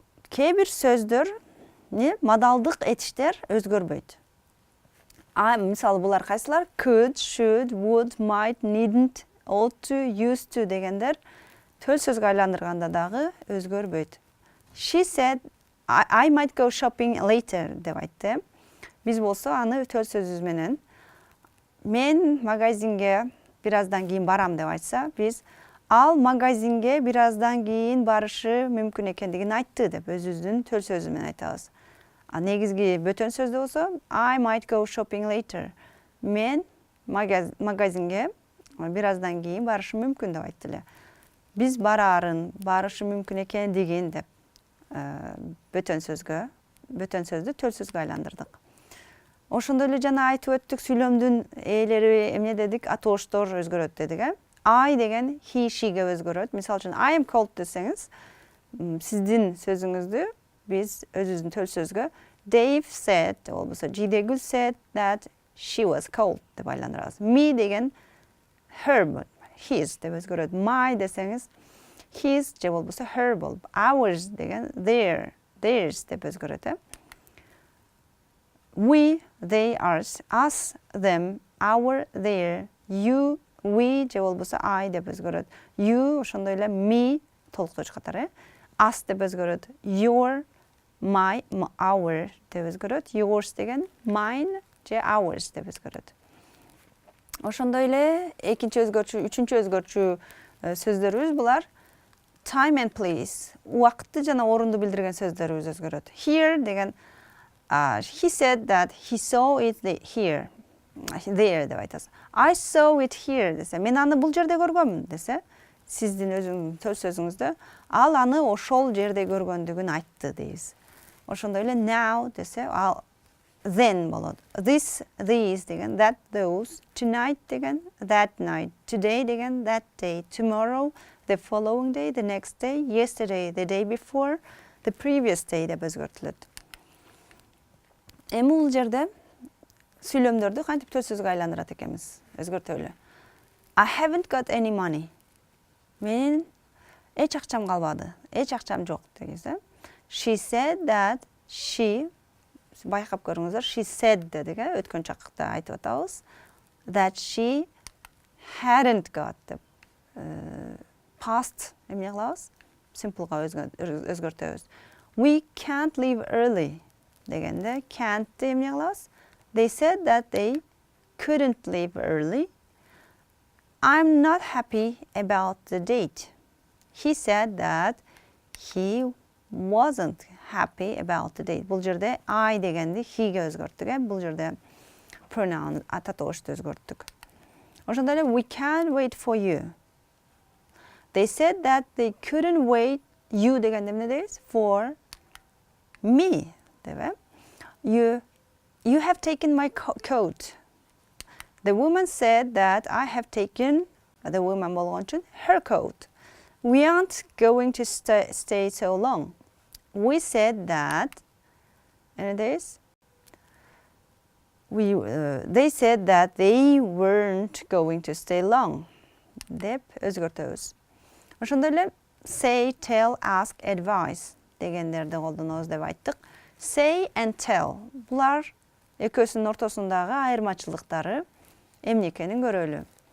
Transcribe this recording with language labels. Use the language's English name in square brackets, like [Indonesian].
[Kyrgyz] Кээ бир сөздөр, модалдык этиштер өзгөрбөйт. Мисалы булар кайсылар? Could, should, would, might, needn't, ought to, used to дегендер төл сөзгө айландырганда дагы өзгөрбөйт. [English] She said, I might go shopping later [Kyrgyz] деп айтты. Биз болсо аны төл сөзүбүз менен мен магазинге бир аздан кийин барам деп айтса, биз ал магазинге бир аздан кийин барышы мүмкүн экендигин айтты деп өзүбүздүн төл сөзү менен айтабыз. Негизги бөтөн сөздө болсо [English] I might go shopping later. [Kyrgyz] Мен магазинге бир аздан кийин барышы мүмкүн деп айтты эле. Биз барышы мүмкүн экендигин деп бөтөн сөздү төл сөзгө айландырдык. Ошондой эле жана айтып өттүк, сүйлөмдүн ээлери эмне дедик, атооштор өзгөрөт дедик. I деген he, she'ге өзгөрөт. Мисалы үчүн I am cold десеңиз, сиздин сөзүңүздү биз өзүбүздүн төл сөзгө Dave said, болбосо Жийдегүл [English] said that she was cold [Kyrgyz] деп айландырабыз. Me деген her, his деп өзгөрөт. My десеңиз his же болбосо her болуп, ours деген theirs деп өзгөрөт. We, they, ours, us, them, our, their, you, we же болбосо I деп өзгөрөт. You ошондой эле me толуктоочу катары. Us деп өзгөрөт. Your, my, our деп өзгөрөт. Yours деген mine же ours деп өзгөрөт. Ошондой эле экинчи өзгөрчү, үчүнчү өзгөрчү сөздөрүбүз булар time and place. Убакытты жана орунду билдирген сөздөрүбүз өзгөрөт. [English] Here [Kyrgyz] деген [English] he said that he saw it here. [Kyrgyz] There деп айтасыз. [English] I saw it here [Kyrgyz] десе, мен аны бул жерде көргөмүн десе, сиздин өзүңүздүн төл сөзүңүздө ал аны ошол жерде көргөндүгүн айтты дейбиз. Ошондой эле now десе, ал then болот. This, these деген that, those, tonight деген that night, today деген that day, tomorrow, the following day, the next day, yesterday, the day before, the previous day деп өзгөртүлөт. Эми бул жерде сүйлөмдөрдү кантип төл сөзгө айландырат экенбиз? Өзгөртөлү. [English] I haven't got any money. [Kyrgyz] Менин эч акчам калбады. Эч акчам жок дегенде. [English] She said that she, [Kyrgyz] байкап көрүңүздөр, [English] she said [Kyrgyz] дедик, өткөн чакта айтып атабыз. [English] That she hadn't got [Kyrgyz] деп. Past эмне кылабыз? Simpleга өзгөртөбүз. [English] We can't leave early [Kyrgyz] дегенде can't эмне кылабыз? [English] They said that they couldn't leave early. I'm not happy about the date. He said that he wasn't happy about the date. [Kyrgyz] Бул жерде I дегенди he'ге өзгөрттүк. Бул жерде pronoun ататошту өзгөрттүк. Ошондой эле [English] we can't wait for you. They said that they couldn't wait you [Kyrgyz] дегенде эмне дейбиз? [English] For me [Kyrgyz] деп. [English] You have taken my coat. The woman said that I have taken, the woman [Kyrgyz] болгон үчүн, [English] her coat. We aren't going to stay so long. We said that, and it is, they said that they weren't going to stay long. [Kyrgyz] Деп өзгөртөбүз. Ошондой эле say, tell, ask, advise дегендерди колдонобуз деп айттык. [English] Say and tell. [Kyrgyz] Булар экөөсүнүн ортосундагы айырмачылыктары эмне экенин көрөлү.